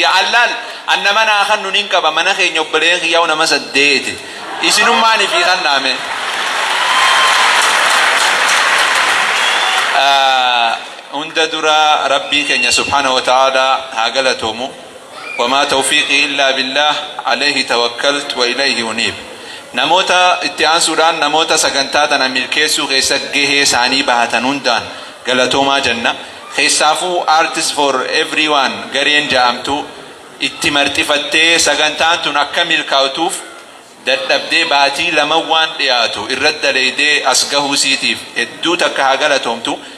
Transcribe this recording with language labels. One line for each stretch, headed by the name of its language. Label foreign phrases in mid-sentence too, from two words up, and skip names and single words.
Oromo: Ya Allaal, anna mana hannu nin qaba. Mana keenya obboleen kiyyaa'u nama saddeeti. Isinummaan ifi hannaame. Ah, hunda dura Rabbii keenya
Arabic: سبحانه وتعالى
Oromo: haa galatoomu.
Arabic: وما توفيقي إلا بالله، عليه توكلت وإليه أنيب.
Oromo: Namoota itti aansuudhaan namoota sagantaa tana milkeessuu keessa gahee isaanii bahatan hundaan galatoomaa jenna. Keessaafuu Artists for Everyone gareen ja'amtu itti marxifattee sagantaan tun akka milkaa'utuuf dadhabdee baatii lama waan dhiyaatu irratti daleeydee as gahuu siitiif hedduu takka haa galatoomtu.